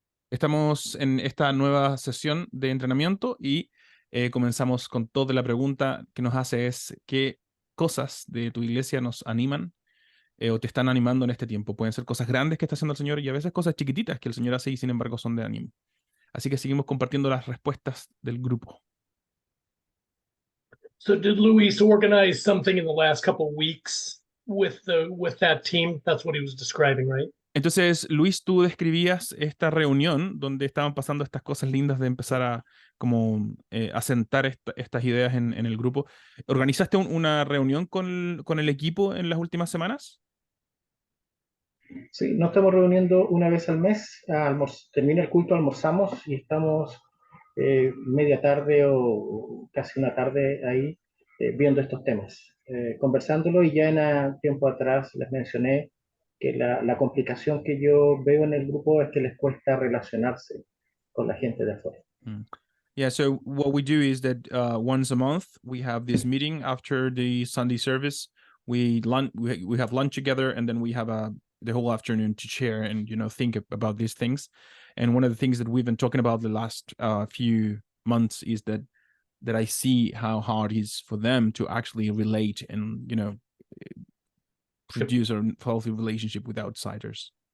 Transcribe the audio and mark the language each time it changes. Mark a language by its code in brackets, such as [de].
[es] Estamos en esta nueva sesión de entrenamiento y comenzamos con toda la pregunta que nos hace es ¿qué cosas de tu iglesia nos animan o te están animando en este tiempo? Pueden ser cosas grandes que está haciendo el Señor y a veces cosas chiquititas que el Señor hace y sin embargo son de ánimo. Así que seguimos compartiendo las respuestas del grupo. [en] So did Luis organize something in the last couple of weeks with that team? That's what he was describing, right? [es] Entonces, Luis, tú describías esta reunión donde estaban pasando estas cosas lindas de empezar a como asentar estas ideas en el grupo. ¿Organizaste una reunión con el equipo en las últimas semanas? Sí, nos estamos reuniendo una vez al mes, termina el culto, almorzamos y estamos media tarde o casi una tarde ahí viendo estos temas, conversándolo, y ya en tiempo atrás les mencioné que la complicación que yo veo en el grupo es que les cuesta relacionarse con la gente de afuera. Mm. [en] Yeah, so what we do is that once a month we have this meeting after the Sunday service. We have lunch together, and then we have the whole afternoon to share and think about these things. And one of the things that we've been talking about the last few months is that I see how hard it is for them to actually relate and produce a healthy relationship with outsiders.